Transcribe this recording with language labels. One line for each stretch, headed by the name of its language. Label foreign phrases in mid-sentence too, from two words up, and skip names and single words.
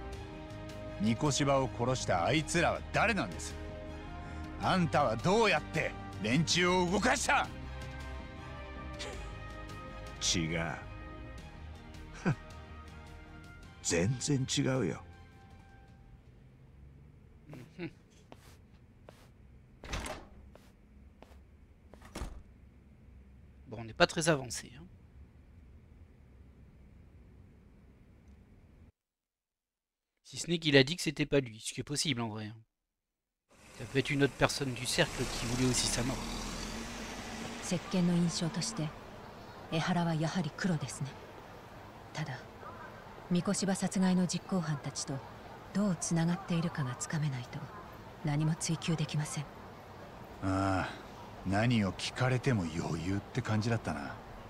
Japanese: 三越柴を殺したあいつらは誰なんです？あんたはどうやって連中を動かした？違う。全然違うよ。
French: Bon, on n'est pas très avancé. Hein. Si ce n'est qu'il a dit que c'était pas lui, ce qui est possible en vrai. Hein. Ça peut être une autre personne du cercle qui voulait aussi sa mort.
Japanese: 石鹸の印象として江原はやはり黒ですね。ただ三越柴殺害の実行犯たちとどうつながっているかがつかめないと何も追求できません。ああ、何を聞かれても余裕って感じだったな。